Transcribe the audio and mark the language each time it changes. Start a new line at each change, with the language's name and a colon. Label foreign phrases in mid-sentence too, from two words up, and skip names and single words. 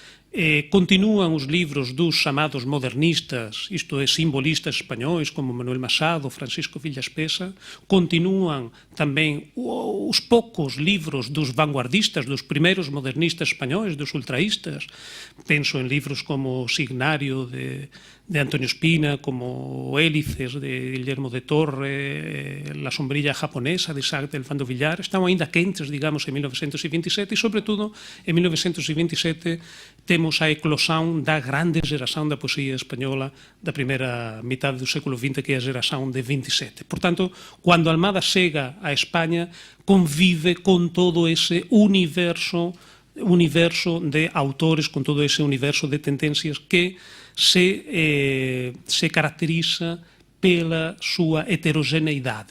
Galician: Continúan os libros dos chamados modernistas, isto é, simbolistas españois como Manuel Machado, Francisco Villas Pesa. Continúan tamén os poucos libros dos vanguardistas, dos primeiros modernistas españois, dos ultraístas. Penso en libros como Signario de Antonio Espina, como Hélices de Guillermo de Torre, La sombrilla japonesa de Isaac del Fando Villar. Están aínda quentes, digamos, en 1927 e, sobre todo, en 1927 temos a eclosão da grande xeración da poesía española da primeira mitad do século XX, que é a xeración de 27. Por tanto, cando Almada chega a España, convive con todo ese universo de autores, con todo ese universo de tendencias que se caracteriza pela súa heterogeneidade.